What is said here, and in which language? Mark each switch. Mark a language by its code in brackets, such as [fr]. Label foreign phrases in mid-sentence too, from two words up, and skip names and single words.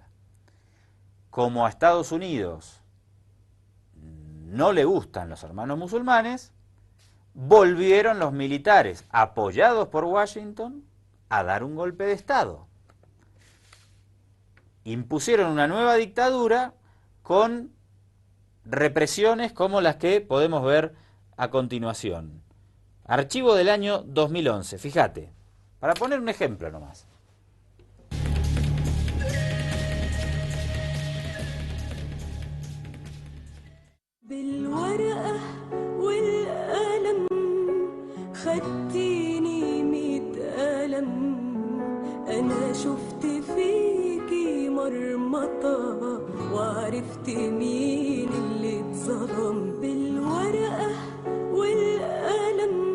[es] Como a Estados Unidos no le gustan los Hermanos Musulmanes, volvieron los militares, apoyados por Washington, a dar un golpe de Estado. Impusieron una nueva dictadura con represiones como las que podemos ver a continuación. Archivo del año 2011, fíjate, para poner un ejemplo nomás. [ar] بالورقة والقلم خدتيني 100 قلم أنا شفت فيكي مرمطة وعرفت مين اللي اتظلم بالورقة والقلم